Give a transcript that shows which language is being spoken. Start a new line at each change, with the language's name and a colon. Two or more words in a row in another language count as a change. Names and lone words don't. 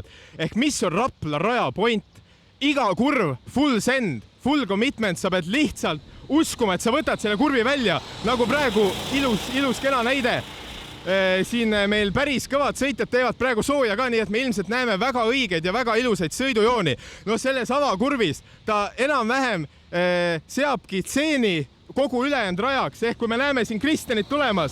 Estonian: Ehk mis on Rapla raja point? Iga kurv,
English: full send, full commitment,
Estonian: sa pead lihtsalt uskuma, et sa võtad selle kurvi välja, nagu praegu ilus kena näide. Siin meil päris kõvad sõitjad teevad praegu sooja ka, nii et me ilmselt näeme väga õigeid ja väga ilusaid sõidujooni. No selles avakurvis ta enam-vähem seabki tseeni kogu ülejäänud rajaks, ehk kui me näeme siin Kristjanit tulemas,